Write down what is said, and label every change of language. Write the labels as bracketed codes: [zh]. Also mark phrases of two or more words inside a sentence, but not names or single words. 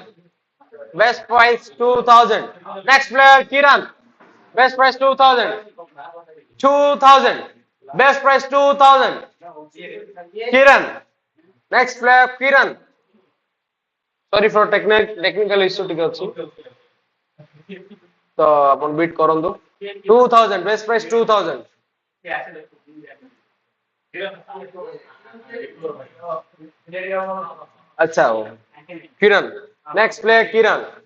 [en] Best price 2000. Next player, Kiran. Best price 2000. 2000. Best price 2000. Kiran. Next player, Kiran. Sorry for technical issue [or] ଟିକେ ଅଛି ତ ଆପଣ ବିଟ୍ କରନ୍ତୁ [en] 2000 best price 2000 [hi] अच्छा हो [en] किरण next player Kiran